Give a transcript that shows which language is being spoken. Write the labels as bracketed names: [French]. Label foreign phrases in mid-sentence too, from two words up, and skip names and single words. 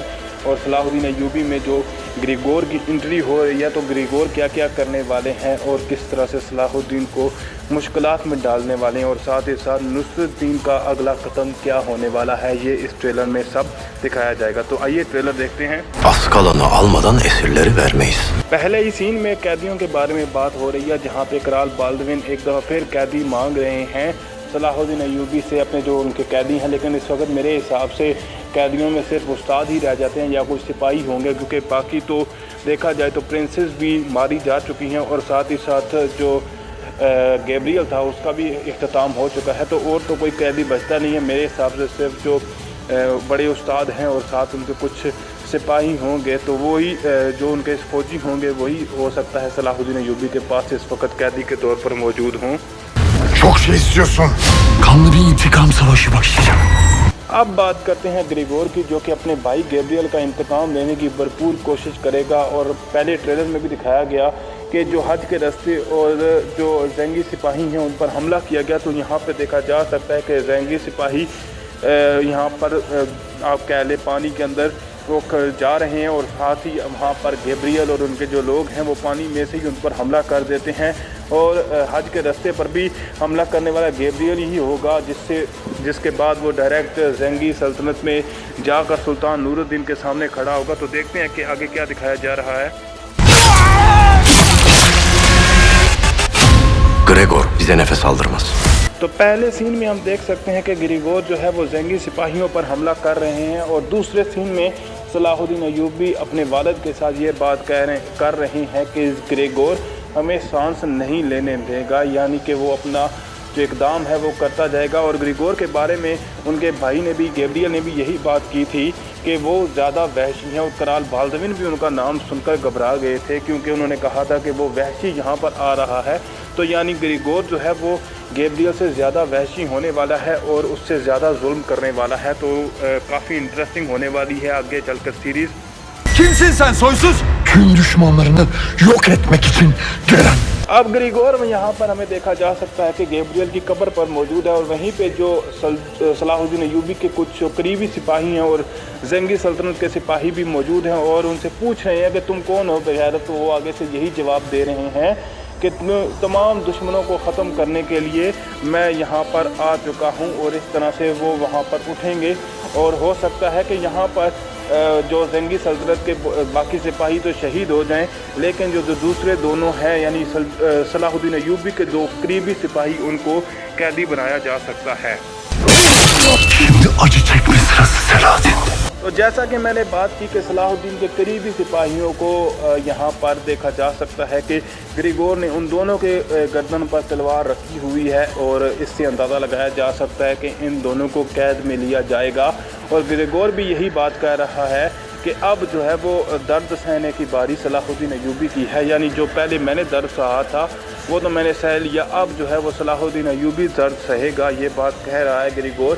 [Urdu] اور صلاح الدین ایوبی میں جو گریگور کی انٹری ہو رہی ہے، تو گریگور کیا کیا کرنے والے ہیں اور کس طرح سے صلاح الدین کو مشکلات میں ڈالنے والے ہیں، اور ساتھ ہی ساتھ نصرت الدین کا اگلا قدم کیا ہونے والا ہے، یہ اس ٹریلر میں سب دکھایا جائے گا. تو آئیے ٹریلر دیکھتے ہیں. [Turkish] Askalan'ı almadan esirleri vermeyiz. [Urdu] پہلے ہی سین میں قیدیوں کے بارے میں بات ہو رہی ہے، جہاں پہ کرال بالدون ایک دفعہ پھر قیدی مانگ رہے ہیں صلاح الدین ایوبی سے، اپنے جو ان کے قیدی ہیں. لیکن اس وقت میرے حساب سے قیدیوں میں صرف استاد ہی رہ جاتے ہیں یا کچھ سپاہی ہوں گے، کیونکہ باقی تو دیکھا جائے تو پرنسز بھی ماری جا چکی ہیں، اور ساتھ ہی ساتھ جو گیبریل تھا اس کا بھی اختتام ہو چکا ہے. تو اور تو کوئی قیدی بچتا نہیں ہے میرے حساب سے۔ صرف جو بڑے استاد ہیں اور ساتھ ان کے کچھ سپاہی ہوں گے، تو وہی جو ان کے فوجی ہوں گے وہی ہو سکتا ہے صلاح الدین ایوبی کے پاس اس وقت قیدی کے طور پر موجود ہوں. [Turkish] Çok şey istiyorsun. Kanlı bir intikam savaşı başlayacak. [Urdu] اب بات کرتے ہیں گریگور کی، جو کہ اپنے بھائی گیبریل کا انتقام لینے کی بھرپور کوشش کرے گا. اور پہلے ٹریلر میں بھی دکھایا گیا کہ جو حج کے راستے اور جو زنگی سپاہی ہیں ان پر حملہ کیا گیا. تو یہاں پہ دیکھا جا سکتا ہے کہ زنگی سپاہی یہاں پر آپ کہہ لیں پانی کے اندر وہ جا رہے ہیں، اور ساتھ ہی وہاں پر گیبریل اور ان کے جو لوگ ہیں وہ پانی میں سے ہی ان پر حملہ کر دیتے ہیں. اور حج کے راستے پر بھی حملہ کرنے والا گیبریل ہی ہوگا، جس کے بعد وہ ڈائریکٹ زنگی سلطنت میں جا کر سلطان نورالدین کے سامنے کھڑا ہوگا. تو دیکھتے ہیں کہ آگے کیا دکھایا جا رہا ہے. [Turkish] Gregor bize nefes aldırmaz. [Urdu] تو پہلے سین میں ہم دیکھ سکتے ہیں کہ گریگور جو ہے وہ زنگی سپاہیوں پر حملہ کر رہے ہیں، اور دوسرے سین میں صلاح الدین ایوبی اپنے والد کے ساتھ یہ بات کر رہے ہیں کہ گریگور ہمیں سانس نہیں لینے دے گا، یعنی کہ وہ اپنا جو اقدام ہے وہ کرتا جائے گا. اور گریگور کے بارے میں ان کے بھائی نے بھی، گیبریل نے بھی یہی بات کی تھی کہ وہ زیادہ وحشی ہیں، اور کرال بالدون بھی ان کا نام سن کر گھبرا گئے تھے، کیونکہ انہوں نے کہا تھا کہ وہ وحشی یہاں پر آ رہا ہے. تو یعنی گریگور جو ہے وہ گیبریل سے زیادہ وحشی ہونے والا ہے اور اس سے زیادہ ظلم کرنے والا ہے. تو کافی انٹرسٹنگ ہونے والی ہے آگے چل کر سیریز. [Turkish] Kimsin sen soysuz? Tüm düşmanlarını yok etmek için gelen. [Urdu] اب گریگور میں یہاں پر ہمیں دیکھا جا سکتا ہے کہ گیبریل کی قبر پر موجود ہے، اور وہیں پہ جو صلاح الدین ایوبی کے کچھ قریبی سپاہی ہیں اور زنگی سلطنت کے سپاہی بھی موجود ہیں، اور ان سے پوچھ رہے ہیں کہ تم کون ہو بے غیرت. تو وہ آگے سے یہی جواب دے رہے ہیں کہ تمام دشمنوں کو ختم کرنے کے لیے میں یہاں پر آ چکا ہوں. اور اس طرح سے وہ وہاں پر اٹھیں گے، اور ہو سکتا ہے کہ یہاں پر جو زنگی سلطنت کے باقی سپاہی تو شہید ہو جائیں، لیکن جو دوسرے دونوں ہیں یعنی صلاح الدین ایوبی کے دو قریبی سپاہی، ان کو قیدی بنایا جا سکتا ہے. [Turkish] Şimdi acı çekme sırası Selahattin. [Urdu] تو جیسا کہ میں نے بات کی کہ صلاح الدین کے قریبی سپاہیوں کو یہاں پر دیکھا جا سکتا ہے کہ گریگور نے ان دونوں کے گردن پر تلوار رکھی ہوئی ہے، اور اس سے اندازہ لگایا جا سکتا ہے کہ ان دونوں کو قید میں لیا جائے گا. اور گریگور بھی یہی بات کہہ رہا ہے کہ اب جو ہے وہ درد سہنے کی باری صلاح الدین ایوبی کی ہے، یعنی جو پہلے میں نے درد سہا تھا وہ تو میں نے سہہ لیا، اب جو ہے وہ صلاح الدین ایوبی درد سہے گا، یہ بات کہہ رہا ہے گریگور.